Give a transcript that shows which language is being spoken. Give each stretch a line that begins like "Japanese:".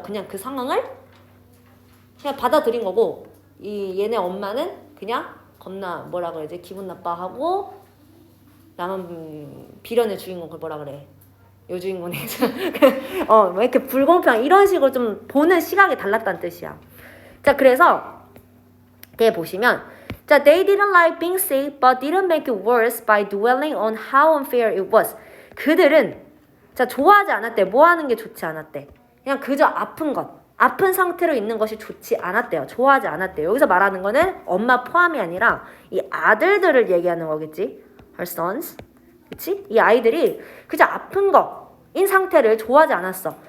Korean: 그냥 그 상황을 그냥 받아들인 거고, 얘네 엄마는 그냥 겁나 뭐라 그러지? 기분 나빠하고 나만 비련의 주인공 그걸 뭐라 그래? 여주인공이 뭐 이렇게 불공평 이런 식으로 좀 보는 시각이 달랐다는 뜻이야. 자, 그래서 뒤에 보시면 자,
English: they didn't like being sick but didn't make it worse by dwelling on how unfair it was.
Korean: 그들은 자, 좋아하지 않았대. 뭐 하는 게 좋지 않았대. 그냥 그저 아픈 상태로 있는 것이 좋지 않았대요. 좋아하지 않았대요. 여기서 말하는 거는 엄마 포함이 아니라 이 아들들을 얘기하는 거겠지.
English: Her sons.
Korean: 그치? 이 아이들이 그저 아픈 거인 상태를 좋아하지 않았어.